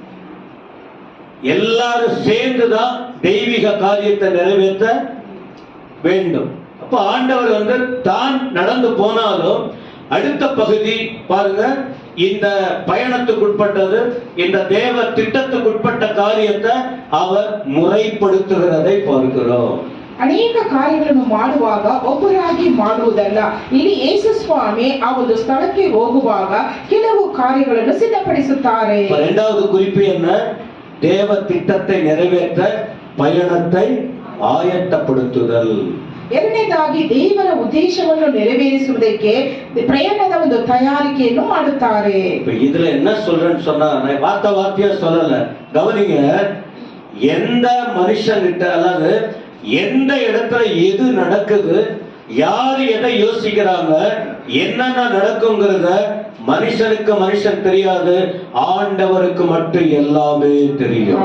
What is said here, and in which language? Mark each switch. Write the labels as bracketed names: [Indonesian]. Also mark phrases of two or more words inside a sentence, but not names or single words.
[Tamil] எல்லாரும் சேர்ந்துதான் தெய்வீக காரியத்தை நிறைவேற்ற வேண்டும். அப்ப ஆண்டவர் தான் நடந்து போனாலும் அடுத்த பகுதி பாருங்க, இந்த பயணத்துக்குட்பட்டது, இந்த தேவ திட்டத்துக்குட்பட்ட காரியத்தை அவர் முறைப்படுத்துகிறதை பார்க்கிறோம். [Kannada] ಅನೇಕ ಕಾರ್ಯಗಳನ್ನು ಮಾಡುವಾಗ ಒಬ್ಬರಾಗಿ ಮಾಡುವುದಲ್ಲ. ಇಲ್ಲಿ ಯೇಸು ಸ್ವಾಮಿ ಆ ಒಂದು ಸ್ಥಳಕ್ಕೆ ಹೋಗುವಾಗ ಕೆಲವು ಕಾರ್ಯಗಳನ್ನು ಸಿದ್ಧಪಡಿಸುತ್ತಾರೆ. [Tamil] இரண்டாவது குறிப்பு என்ன? தேவ திட்டத்தை நிறைவேற்ற பயணத்தை ஆயத்தப்படுத்துதல். [Kannada] ಎರಡನೇದಾಗಿ ದೇವರ ಉದ್ದೇಶವನ್ನು ನೆರವೇರಿಸುವುದಕ್ಕೆ ಪ್ರಯಾಣದ ಒಂದು ತಯಾರಿಕೆಯನ್ನು ಮಾಡುತ್ತಾರೆ. [Tamil] இதுல என்ன சொல்றேன்னு சொன்னா, நான் வார்த்தையா சொல்லல, கவனிங்க. எந்த மனுஷங்கிட்ட அல்லது எந்த இடத்துல எது நடக்குது, யார் எதை யோசிக்கிறாங்க, என்னென்ன நடக்குங்கிறத மனுஷனுக்கு மனுஷன் தெரியாது, ஆண்டவருக்கு மட்டும் எல்லாமே தெரியும்.